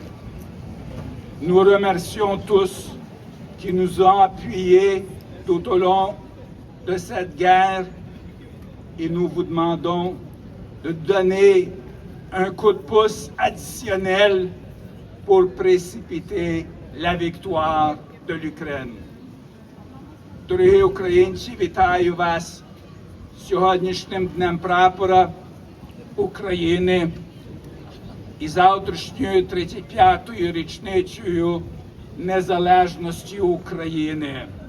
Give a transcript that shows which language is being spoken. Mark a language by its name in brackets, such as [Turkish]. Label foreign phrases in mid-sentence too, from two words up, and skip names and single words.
[French] Nous remercions tous qui nous ont appuyés tout au long de cette guerre et nous vous demandons de donner un coup de pouce additionnel pour précipiter la victoire de l'Ukraine. [Ukrainian] Дорогі українці, вітаю вас сьогоднішнім Днем Прапора України і завтрашньою 35-ю річницею Незалежності України.